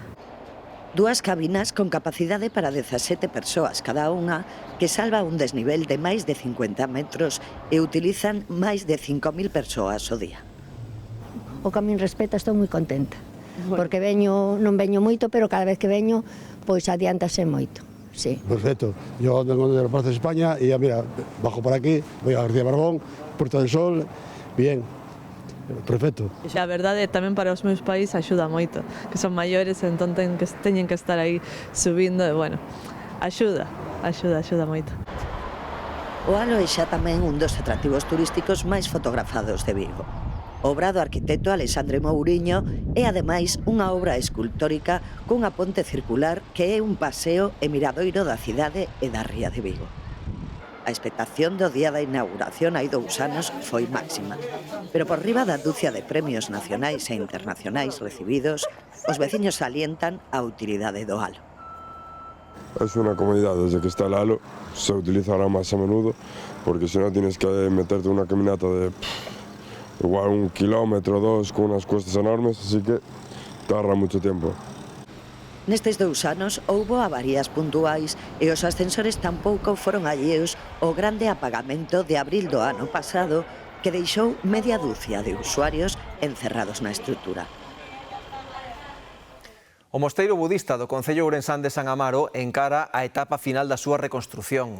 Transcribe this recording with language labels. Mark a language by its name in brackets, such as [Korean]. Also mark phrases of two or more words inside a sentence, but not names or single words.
[Galician] Dúas cabinas con capacidade para 17 persoas cada unha que salva un desnivel de máis de 50 metros e utilizan máis de 5.000 persoas ao día. O que a min respecta estou moi contenta, porque non veño moito, pero cada vez que veño, pois adiántase moito. [Spanish] Sí. Perfecto. Yo vengo de la Plaza de España y ya mira, bajo por aquí, voy a García Barbón, Puerta del Sol, bien. Perfecto. [Galician] A verdade tamén para os meus pais axuda moito, que son maiores, entón teñen que estar aí subindo e bueno, axuda moito. O Halo é xa tamén un dos atractivos turísticos máis fotografados de Vigo. Obra do arquitecto Alexandre Mouriño é ademais unha obra escultórica cunha ponte circular que é un paseo e miradoiro da cidade e da ría de Vigo. A expectación do día da inauguración hai 2 anos foi máxima, pero por riba da dúcia de premios nacionais e internacionais recibidos, os veciños salientan a utilidade do Halo. [Spanish] Es una comodidad, desde que está el halo se utilizará más a menudo, porque si no tienes que meterte una caminata de igual 1 kilómetro, 2, con unas cuestas enormes, así que tarda mucho tiempo. [Galician] Nestes 2 anos houbo avarías puntuais e os ascensores tampouco foron alleos ao grande apagamento de abril do ano pasado que deixou media dúcia de usuarios encerrados na estrutura. O mosteiro budista do Concello Ourensán de San Amaro encara a etapa final da súa reconstrución.